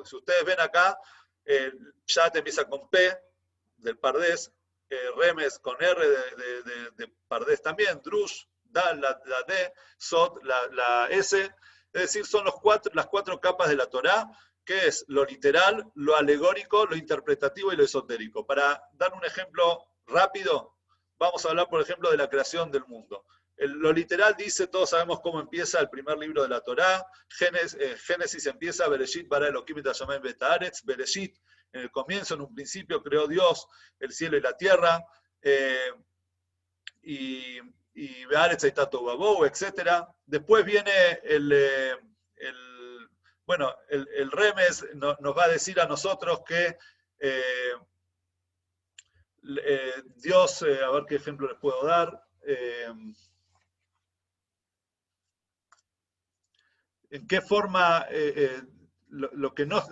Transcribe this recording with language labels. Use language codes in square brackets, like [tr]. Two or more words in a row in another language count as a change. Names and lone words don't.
[es] Si ustedes ven acá, Pshat empieza con P, del pardés, Remez con R de pardés también, Drush, Dal, la D, Sod, la S, es decir, son las 4 capas de la Torá, que es lo literal, lo alegórico, lo interpretativo y lo esotérico. Para dar un ejemplo rápido, vamos a hablar, por ejemplo, de la creación del mundo. Lo literal dice, todos sabemos cómo empieza el primer libro de la Torá. Génesis empieza, [he] בראשית ברא אלוהים את השמיים ואת הארץ. [es] Bereshit, en el comienzo, en un principio, creó Dios el cielo y la tierra. [he] Y בארץ הייתה תוהו ובוהו, [es] etc. Después viene el Remes nos va a decir a nosotros que Dios, a ver qué ejemplo les puedo dar. ¿En qué forma lo que no...